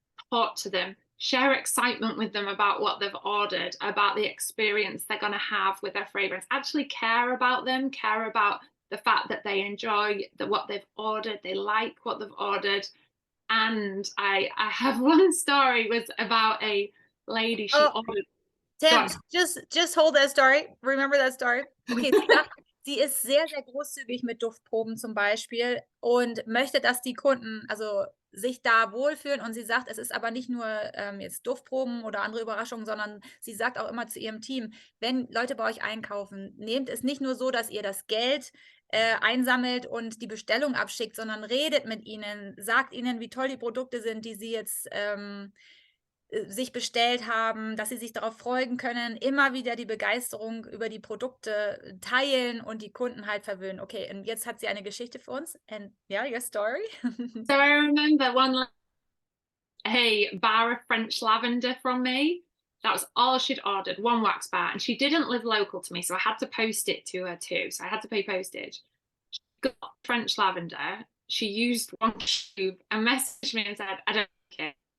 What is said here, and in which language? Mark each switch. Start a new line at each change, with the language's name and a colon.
English: Talk to them, share excitement with them about what they've ordered, about the experience they're going to have with their fragrance. Actually care about them, care about the fact that they enjoy what they've ordered, they like what they've ordered. And I have one story was about a lady, she ordered. Tam, just hold that story. Remember that story?
German: Okay, sie ist sehr großzügig mit Duftproben zum Beispiel und möchte, dass die Kunden also sich da wohlfühlen. Und sie sagt, es ist aber nicht nur jetzt Duftproben oder andere Überraschungen, sondern sie sagt auch immer zu ihrem Team, wenn Leute bei euch einkaufen, nehmt es nicht nur so, dass ihr das Geld einsammelt und die Bestellung abschickt, sondern redet mit ihnen, sagt ihnen, wie toll die Produkte sind, die sie jetzt sich bestellt haben, dass sie sich darauf freuen können, immer wieder die Begeisterung über die Produkte teilen und die Kunden halt verwöhnen. Okay, und jetzt hat sie eine Geschichte für uns.
English: And yeah, your story. So I remember a bar of French lavender from me. That was all she'd ordered, one wax bar. And she didn't live local to me, so I had to post it to her too. So I had to pay postage. She got French lavender. She used one tube and messaged me and said, I don't like it.